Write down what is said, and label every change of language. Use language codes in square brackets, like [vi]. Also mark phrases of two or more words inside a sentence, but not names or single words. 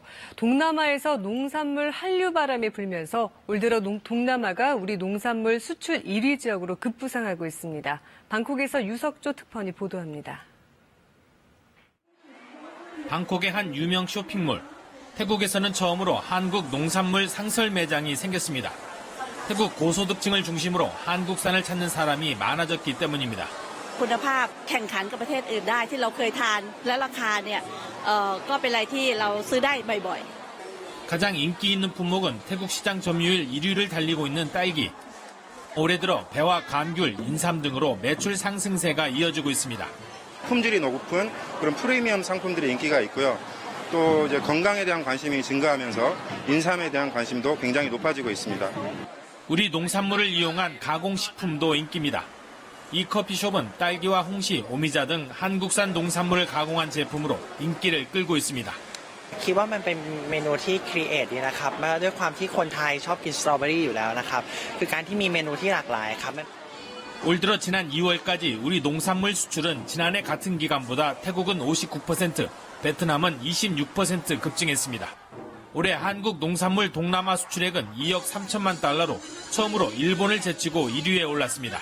[ko] 동남아에서 농산물 한류 바람이 불면서 올 들어 동남아가 우리 농산물 수출 1위 지역으로 급부상하고 있습니다. 방콕에서 유석조 특파원이 보도합니다. 방콕의 한 유명 쇼핑몰. 태국에서는 처음으로 한국 농산물 상설 매장이 생겼습니다. 태국 고소득층을 중심으로 한국산을 찾는 사람이 많아졌기 때문입니다. [th] คุณภาพแข่งขันกับประเทศอื่นได้ที่เราเคยทานและราคาเนี่ยก็เป็นอะไรที่เราซื้อได้บ่อยๆ [ko] 가장 인기 있는 품목은 태국 시장 점유율 1위를 달리고 있는 딸기. 올해 들어 배와 감귤, 인삼 등으로 매출 상승세가 이어지고 있습니다. 품질이 높은 그런 프리미엄 상품들이 인기가 있고요. 또 이제 건강에 대한 관심이 증가하면서 인삼에 대한 관심도 굉장히 높아지고 있습니다. 우리 농산물을 이용한 가공식품도 인기입니다. 이 커피숍은 딸기와 홍시, 오미자 등 한국산 농산물을 가공한 제품으로 인기를 끌고 있습니다. [th] คิดว่ามันเป็นเมนูที่ครีเอทดีนะครับด้วยความที่คนไทยชอบกินสตรอเบอรี่อยู่แล้วนะครับคือการที่มีเมนูที่หลากหลายครับ [ko] 올 들어 지난 2월까지 우리 농산물 수출은 지난해 같은 기간보다 태국은 59%, 베트남은 26% 급증했습니다. 올해 한국 농산물 동남아 수출액은 2억 3천만 달러로 처음으로 일본을 제치고 1위에 올랐습니다.